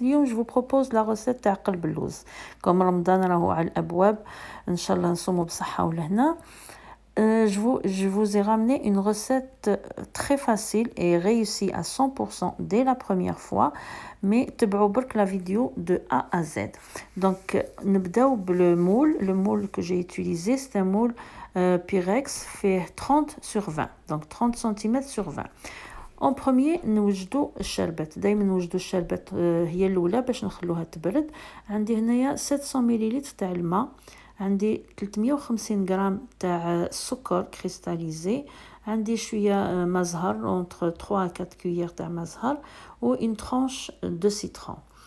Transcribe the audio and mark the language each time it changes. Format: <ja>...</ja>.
<fr>اليوم je vous propose la recette</fr> <ar>تاع قلب اللوز. comme رمضان راهو على الابواب ان شاء الله نصوموا بصحه ولهنا.</ar> <fr>Je vous ai ramené une recette très facile et réussie à 100% dès la première fois, mais</fr> <ar>تبعوا برك</ar> <fr>la vidéo de A à Z.</fr> <ar>Donc نبداو بالمول.</ar> <fr>Le moule que j'ai utilisé, c'est un moule Pyrex fait 30 sur 20, donc 30 cm sur 20.</fr> <ar>En premier نوجدوا الشربات. دائما نوجدوا الشربات هي الاولى باش نخلوها تبرد. عندي هنايا 700 ملل تاع الماء، عندي 350 غرام تاع السكر كريستاليزي، عندي شويه مزهر</ar> <fr>entre 3 à 4</fr> <ar>كويير تاع مزهر و</ar> <fr>une tranche de citron.</fr>